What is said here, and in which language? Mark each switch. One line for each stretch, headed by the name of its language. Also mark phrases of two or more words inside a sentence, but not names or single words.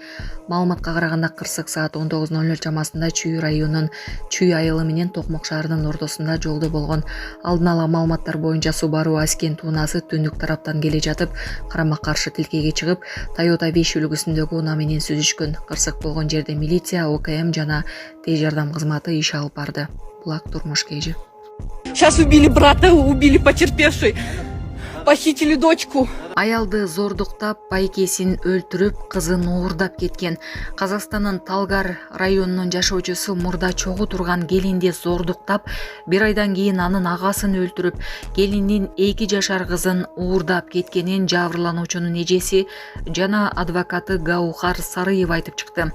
Kyrgyz: Маалыматка караганда кырсык саат 19:00 чамасында Чүй районунун Чүй айылы менен Токмок шаарынын ортосунда жолдо болгон. Алдын ала маалыматтар боюнча Subaru Аскент унаасы түндүк тараптан келе жатып, карама-каршы тилкеге чыгып, Toyota Wish үлгүсүндөгү унаа менен сүзүшкөн. Кырсык болгон жерде милиция, ОКМ жана тез жардам кызматы иш алып барды. Булак Турмуш кежи.
Russian: Сейчас убили брата, убили потерпевший. Похитили дочку.
Kyrgyz: Аялды зордуктап, байкесин өлтүрүп, кызын уурдап кеткен. Казакстандын Талгар районунун жашоочусу мурда чогуу турган келинди зордуктап, 1 айдан кийин анын агасын өлтүрүп, келиндин 2 жашар кызын уурдап кеткенин жабырлануучунун эжеси жана адвокаты Гаухар Сарыева айтып чыкты.